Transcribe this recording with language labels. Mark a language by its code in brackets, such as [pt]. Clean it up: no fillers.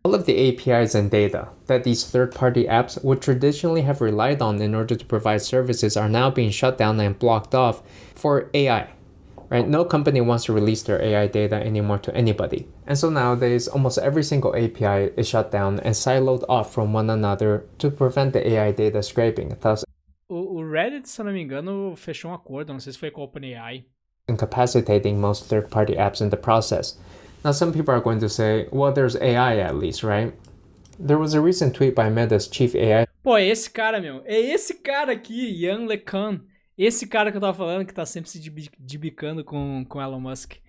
[en] all of the APIs and data that these third-party apps would traditionally have relied on in order to provide services are now being shut down and blocked off for AI, right? No company wants to release their AI data anymore to anybody. And so nowadays, almost every single API is shut down and siloed off from one another to prevent the AI data scraping, thus [pt] O Reddit, se eu não me engano, fechou um acordo, não sei se foi com a OpenAI, [en] incapacitating most third-party apps in the process. Now, some people are going to say, well, there's AI at least, right? There was a recent tweet by Meta's chief AI [pt] Pô, é esse cara, meu. É esse cara aqui, Yann LeCun. Esse cara que eu tava falando que tá sempre se dibicando com Elon Musk.